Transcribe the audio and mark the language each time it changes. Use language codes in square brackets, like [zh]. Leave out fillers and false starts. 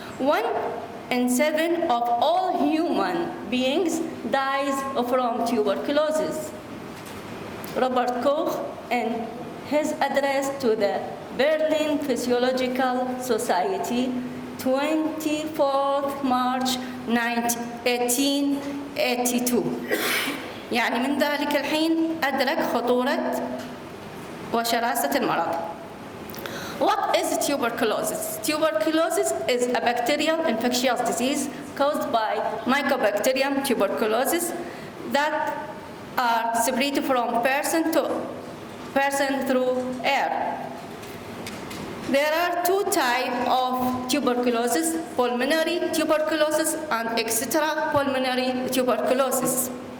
[en] 1 in 7 of all human beings dies from tuberculosis. Robert Koch, in his address to the Berlin Physiological Society, 24 March 1882. [ar] يعني من ذلك الحين أدرك خطورة وشراسة المرض. [en] What is tuberculosis? Tuberculosis is a bacterial infectious disease caused by Mycobacterium tuberculosis that are spread from person to person through air. There are 2 types of tuberculosis: pulmonary tuberculosis and extrapulmonary tuberculosis.